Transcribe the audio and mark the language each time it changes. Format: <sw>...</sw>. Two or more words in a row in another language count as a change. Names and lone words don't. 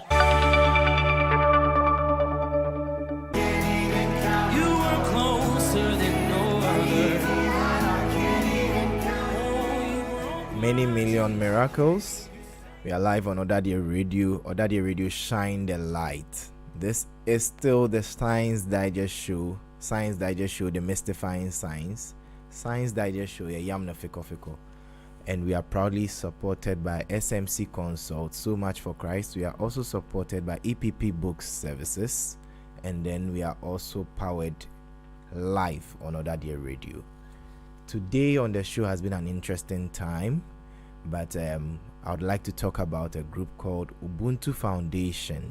<en>You are closer than no other. Many million miracles. We are live on Odadia Radio. Odadia Radio, shine the light. This is still the Science Digest Show. Science Digest Show, demystifying science. Science Digest Show, yamna fiko fiko. And we are proudly supported by SMC Consult, So Much for Christ. We are also supported by EPP Books Services, and then we are also powered live on Odadia Radio. Today on the show has been an interesting time, but I would like to talk about a group called Ubuntu Foundation.</en>